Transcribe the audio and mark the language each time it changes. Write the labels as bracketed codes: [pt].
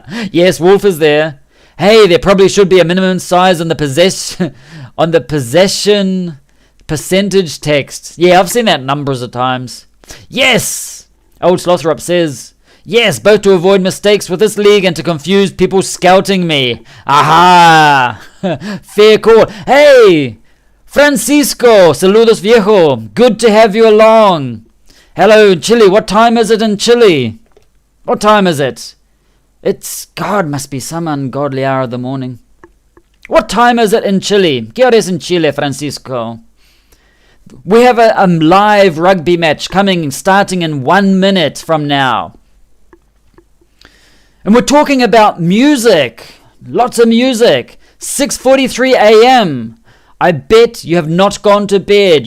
[en] Yes, Wolf is there. Hey, there probably should be a minimum size on the possession percentage text. Yeah, I've seen that numbers of times. Yes! Old Slothrop says, yes, both to avoid mistakes with this league and to confuse people scouting me. Aha! Fair call. Hey! [es] Francisco, saludos viejo. [en] Good to have you along. Hello, Chile. What time is it in Chile? What time is it? God, must be some ungodly hour of the morning. What time is it in Chile? [es] ¿Qué hora es en Chile, Francisco? [en] We have a live rugby match starting in 1 minute from now. And we're talking about music. Lots of music. 6:43 a.m. I bet you have not gone to bed.